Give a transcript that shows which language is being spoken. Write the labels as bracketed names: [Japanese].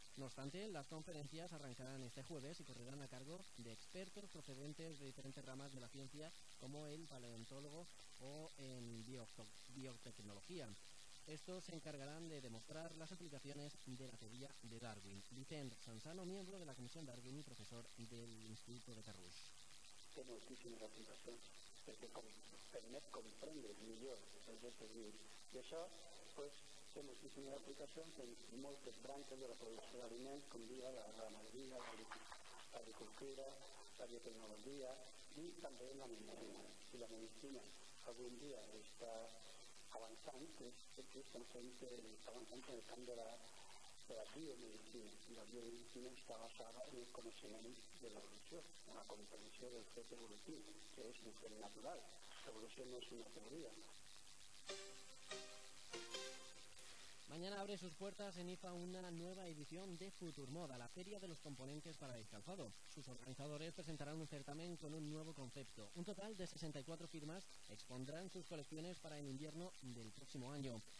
[Spanish] No obstante, las conferencias arrancarán este jueves y correrán a cargo de expertos procedentes de diferentes ramas de la ciencia, como el paleontólogo o en biotecnología. Estos se encargarán de demostrar las aplicaciones de la teoría de Darwin. Vicent Sansano, miembro de la Comisión Darwin y profesor del Instituto de Carrús. Como os dije en la presentación, [Catalan] el que Internet comprende millor els nostres vins. I això, pues, té moltíssimes aplicacions en moltes branques de la producció d'aliments, com dia la ramaderia, l'agricultura, la biotecnologia i també la medicina. Si la medicina avui en dia està avançant, pues, perquè estem fent que està avançant en el camp de la biomedicina. I la biomedicina està basada en el coneixement de l'evolució, en la comprensió del fet evolutiu, que és un fet natural. L'evolució no és una teoria. [Spanish] Mañana abre sus puertas en IFA una nueva edición de Futurmoda, la feria de los componentes para el calzado. Sus organizadores presentarán un certamen con un nuevo concepto. Un total de 64 firmas expondrán sus colecciones para el invierno del próximo año.